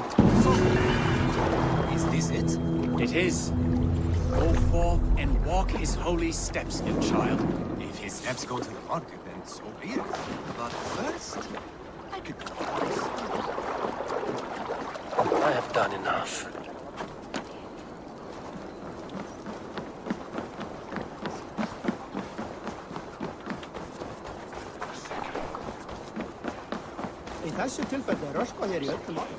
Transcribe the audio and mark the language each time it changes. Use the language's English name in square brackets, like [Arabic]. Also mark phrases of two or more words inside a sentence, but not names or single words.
[English] Is this it? It is. Go forth and walk his holy steps, dear child. If his steps go to the market, then so be it. But first, I could go twice. I have done enough. [Icelandic] Í þessu tilfelli er röskva hér í öllum átt.